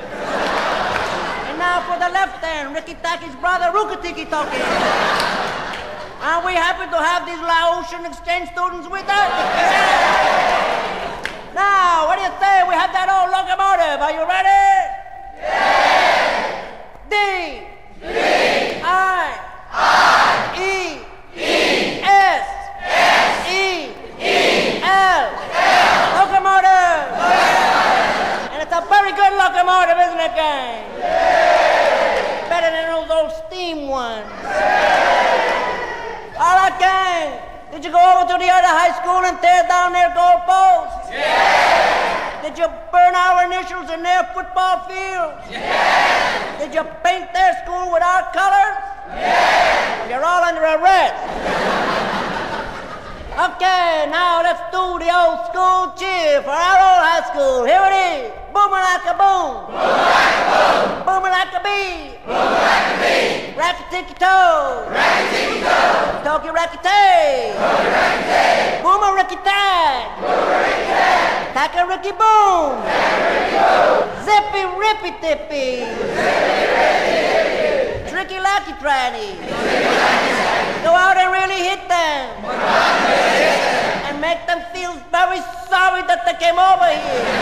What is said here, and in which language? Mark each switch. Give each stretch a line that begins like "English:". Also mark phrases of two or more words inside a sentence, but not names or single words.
English: And now for the left hand, Ricky Taki's brother, Ruka Tiki Toki. Are we happy to have these Laotian exchange students with us? Now, what do you say we have that old locomotive? Are you ready? Yeah. D. I. E. S. E. L. Locomotive. And it's a very good locomotive, isn't it, gang? Yeah. Better than those old steam ones. All right, gang. Did you go over to the other high school and tear down their goalposts? Yeah. Did you burn our initials in their football fields? Yeah. Did you paint their school with our colors? Yeah. You're all under arrest. Okay, now let's do the old school cheer for our old high school. Here it is. Boom-a-like-a-boom. Boom-a-like-a-boom. Boom-a-like-a-bee. Boom-a-like-a-bee. Racky-ticky-toe. Racky-ticky-toe. Toki-racky-tay. Toki-racky-tay. Boom-a-ricky-tag. Boom-a-ricky-tag. Taka-ricky-boom. Taka-ricky-boom. Zippy-rippy-tippy. Zippy-rippy-tippy. Tricky-lacky-tratty. Tricky-lacky-tratty. Go out and really hit them. And make them feel very sorry that they came over here.